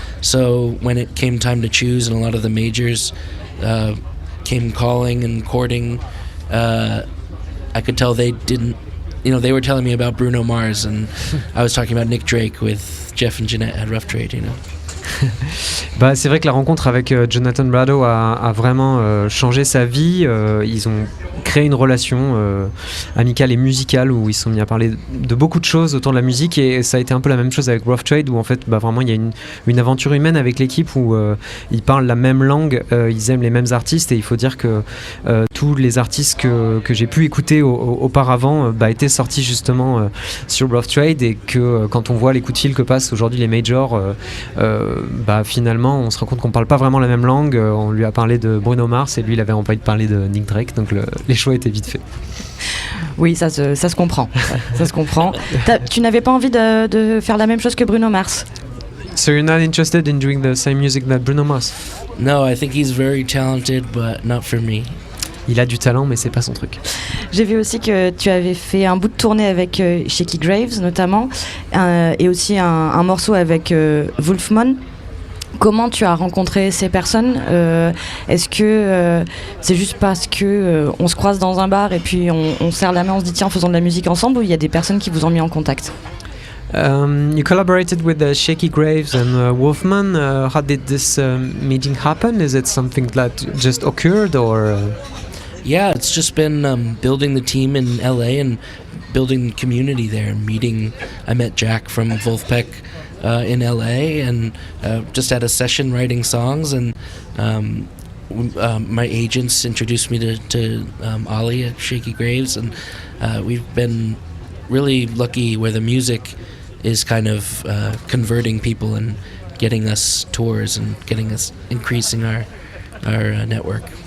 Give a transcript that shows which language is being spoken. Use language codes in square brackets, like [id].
[en] So when it came time to choose, and a lot of the majors came calling and courting, I could tell they didn't, they were telling me about Bruno Mars, and I was talking about Nick Drake with Jeff and Jeanette at Rough Trade, [fr] Bah, c'est vrai que la rencontre avec Jonathan Rado a vraiment changé sa vie. Ils ont créé une relation amicale et musicale où ils se sont mis à parler de beaucoup de choses autour de la musique, et ça a été un peu la même chose avec Rough Trade où en fait vraiment il y a une aventure humaine avec l'équipe où ils parlent la même langue, ils aiment les mêmes artistes, et il faut dire que tous les artistes que j'ai pu écouter auparavant étaient sortis justement sur Rough Trade, et que quand on voit les coups de fil que passent aujourd'hui les majors, finalement on se rend compte qu'on parle pas vraiment la même langue. On lui a parlé de Bruno Mars et lui il avait envie de parler de Nick Drake, donc les choix étaient vite faits. Oui, ça se comprend. Ça se comprend. Tu n'avais pas envie de faire la même chose que Bruno Mars? [en] So you're not interested in doing the same music that Bruno Mars? No, I think he's very talented, but not for me. [fr] Il a du talent, mais c'est pas son truc. J'ai vu aussi que tu avais fait un bout de tournée avec Shaky Graves notamment, et aussi un morceau avec Wolfman. Comment tu as rencontré ces personnes? Est-ce que c'est juste parce que on se croise dans un bar et puis on serre la main, on se dit tiens, faisons de la musique ensemble, ou il y a des personnes qui vous ont mis en contact? [en] You collaborated with Shaky Graves and Wolfman. How did this meeting happen? Is it something that just occurred, or? Yeah, it's just been building the team in LA and building the community there. I met Jack from Wolfpack in LA, and just had a session writing songs, and my agents introduced me to Ali at Shaky Graves, and we've been really lucky where the music is kind of converting people and getting us tours and getting us increasing our network.